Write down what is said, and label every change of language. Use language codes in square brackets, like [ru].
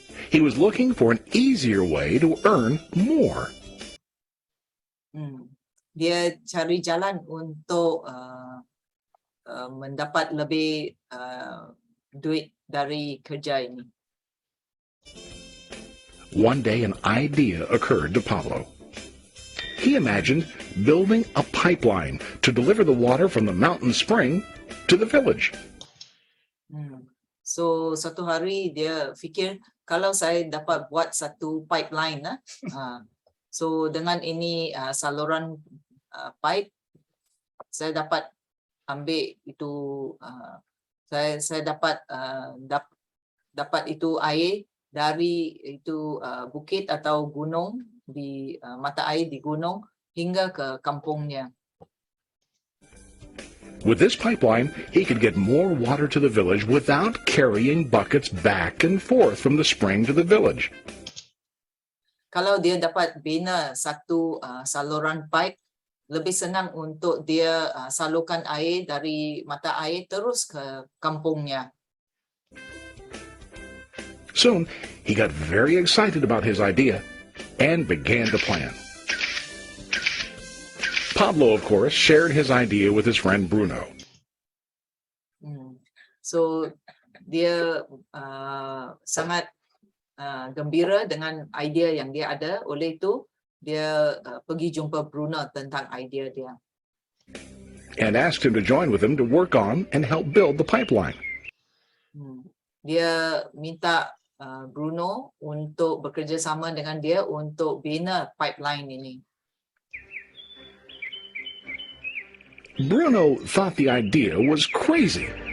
[en] He was looking for an easier way to earn more. [ms] Dia cari jalan untuk mendapat lebih duit dari kerja ini. [en] One day an idea occurred to Pablo. He imagined building a pipeline to deliver the water from the mountain spring to the village. [ms] So satu hari dia fikir kalau saya dapat buat satu pipeline, so dengan ini saluran pipe, saya dapat ambil itu, saya dapat dapat itu air dari itu bukit atau gunung di mata air di gunung hingga ke kampungnya. [en] With this pipeline, he could get more water to the village without carrying buckets back and forth from the spring to the village. [ms] Kalau dia dapat bina satu saluran pipe, lebih senang untuk dia salurkan air dari mata air terus ke kampungnya. [en] Soon, he got very excited about his idea and began to plan. Pablo, of course, shared his idea with his friend Bruno. [ms] So dia sangat gembira dengan idea yang dia ada. Oleh itu dia pergi jumpa Bruno tentang idea dia. [en] And asked him to join with him to work on and help build the pipeline. [ms] Dia minta Bruno untuk bekerjasama dengan dia untuk bina pipeline ini. [en] Bruno thought the idea was crazy.